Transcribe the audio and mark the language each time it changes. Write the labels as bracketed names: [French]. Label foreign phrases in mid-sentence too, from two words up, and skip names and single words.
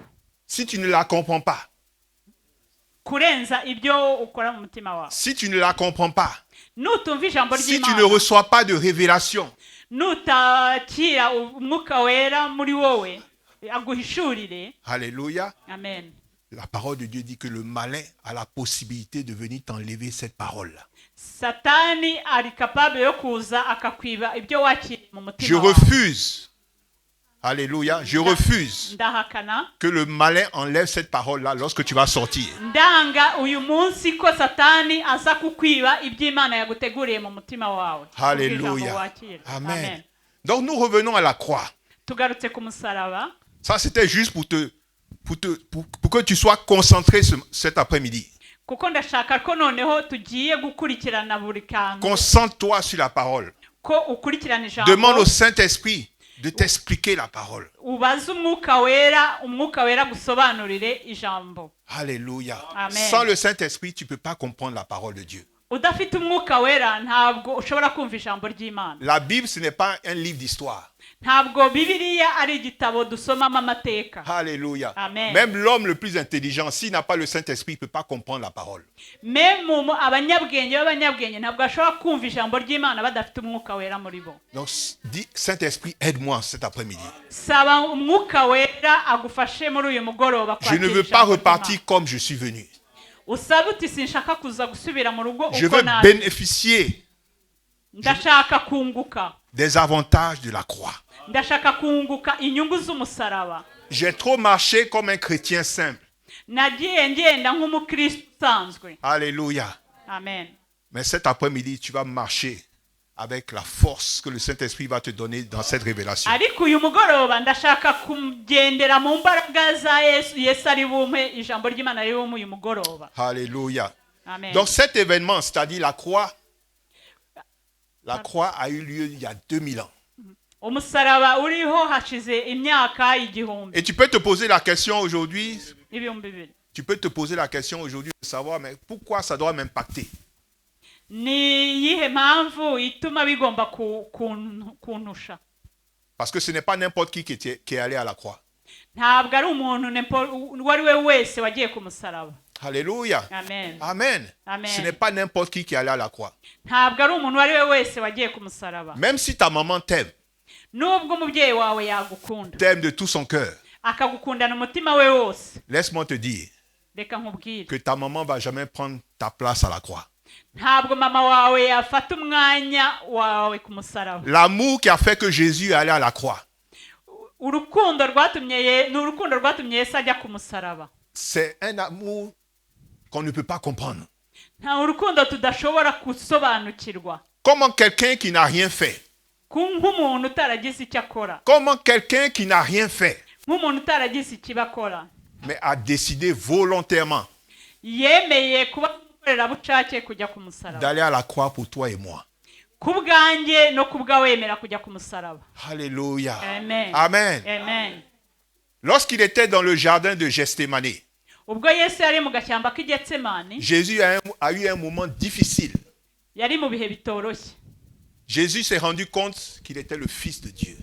[French] Si tu ne la comprends pas, [Kinyarwanda] kurenza ibyo ukora mu mutima wawe. [French] si tu ne la comprends pas, [Kinyarwanda] Nutumva ijambo [French] si tu ne [Kinyarwanda] ry'Imana, [French] reçois pas de révélation, [Kinyarwanda] nutakira umwuka wera muri wowe aguhishurire. [French] alléluia, Amen. la parole de Dieu dit que le malin a la possibilité de venir t'enlever cette parole-là. [Kinyarwanda] Satani ari capable yo kuza akakwiba ibyo wakiriye mu [French] Je [Kinyarwanda] mutima wawe. [French] refuse, alléluia, je refuse [Kinyarwanda] Ndahakana, [French] que le malin enlève cette parole-là lorsque tu vas sortir. [Kinyarwanda] ndanga uyu munsi ko satani aza kukwiba ibyo Imana yaguteguriye mu mutima wawe. Kubw'ijambo [French] Alléluia. [Kinyarwanda] wakira. Amen. [French] Donc nous revenons à la croix. [Kinyarwanda] Tugarutse ku musaraba. [French] Ça, c'était juste pour que tu sois concentré cet après-midi. [Kinyarwanda] Kuko ndashaka ko noneho tugiye gukurikirana buri kantu, [French] Concentre-toi sur la parole. [Kinyarwanda] ko ukurikirana ijambo. [French] Demande au Saint-Esprit de t'expliquer la parole. [Kinyarwanda] Ubaze umwuka wera gusobanurire ijambo. [French] Alléluia. Amen. Sans le Saint-Esprit, tu ne peux pas comprendre la parole de Dieu. [Kinyarwanda] Udafite umwuka wera ntabwo ushobora kumva ijambo ry'Imana. [French] La Bible, ce n'est pas un livre d'histoire. [Kinyarwanda] Ntabwo Bibiliya ari igitabo dusomamo amateka. [French] Alléluia. Amen. Même l'homme le plus intelligent, s'il n'a pas le Saint-Esprit, il ne peut pas comprendre la parole. [Kinyarwanda] Même abanyabwenge b'abanyabwenge ntabwo bashobora kumva ijambo ry'Imana badafite umwuka wera muri bo. [French] Donc, dis, Saint-Esprit, aide-moi cet après-midi. [Kinyarwanda] Saba umwuka wera agufashe muri uyu mugoroba [French] Je ne [Kinyarwanda] kwakira [French] veux pas [Kinyarwanda] ijambo [French] repartir [Kinyarwanda] ry'Imana. [French] comme je suis venu. [Kinyarwanda] Usabe uti sinshaka kuza gusubira mu rugo [French] Je [Kinyarwanda] uko [French] veux [Kinyarwanda] naje. [French] bénéficier [Kinyarwanda] Ndashaka kunguka. [French] des avantages de la croix. [Kinyarwanda] Ndashaka kunguka inyungu z'umusaraba. [French] J'ai trop marché comme un chrétien simple. [Kinyarwanda] Nagiye ngenda nk'umukristo usanzwe. [French] Alléluia. Amen. Mais cet après-midi, tu vas marcher avec la force que le Saint-Esprit va te donner dans cette révélation. [Kinyarwanda] Ariko uyu mugoroba ndashaka kugendera mu mbaraga za Yesu ari bumpe ijambo ry'Imana riri bumpe uyu mugoroba. [French] Alléluia. Amen. Donc cet événement, c'est-à-dire la croix a eu lieu il y a 2000 ans. [Kinyarwanda] Umusaraba uriho hashize imyaka igihumbi. [French] Et tu peux te poser la question aujourd'hui, [Kinyarwanda] Ibihumbi bibiri. [French] de savoir mais pourquoi ça doit m'impacter. [Kinyarwanda] Ni yihe mpamvu ituma bigomba kuntusha? [French] Parce que ce n'est pas n'importe qui est allé à la croix. [Kinyarwanda] Ntabwo ari umuntu uwo ari we wese wagiye ku musaraba. [French] Alléluia. Amen. Amen. Amen. Ce n'est pas n'importe qui est allé à la croix. [Kinyarwanda] Ntabwo ari umuntu uwo ari we wese wagiye ku musaraba. [French] Même si ta maman t'aime, [Kinyarwanda] Nubwo umubyeyi wawe yagukunda, [French] t'aime de tout son cœur, [Kinyarwanda] akagukundana umutima we wose, [French] laisse-moi te dire [Kinyarwanda] reka nkubwire, [French] que ta maman va jamais prendre ta place à la croix. [Kinyarwanda] ntabwo mama wawe yafata umwanya wawe ku musaraba. [French] L'amour qui a fait que Jésus est allé à la croix, [Kinyarwanda] Urukundo rwatumye Yesu ajya ku musaraba. [French] c'est un amour qu'on ne peut pas comprendre. [Kinyarwanda] Nta urukundo tudashobora gusobanukirwa. [French] Comment quelqu'un qui n'a rien fait, [Kinyarwanda] Nk'umuntu utaragize icyo akora, nk'umuntu utaragize ikiba akora, [French] mais a décidé volontairement [Kinyarwanda] yemeye kuba umukorerabushake kujya ku musaraba. [French] d'aller à la croix pour toi et moi. [Kinyarwanda] Ku bwanjye no ku bwawe yemera kujya ku musaraba. [French] Alléluia. Amen. Amen. Amen. Lorsqu'il était dans le jardin de Gethsémani, [Kinyarwanda] ubwo Yesu yari mu gashyamba k'Igetsemani, [French] Jésus a eu un moment difficile. [Kinyarwanda] yari mu bihe bitoroshye. [French] Jésus s'est rendu compte qu'il était le Fils de Dieu.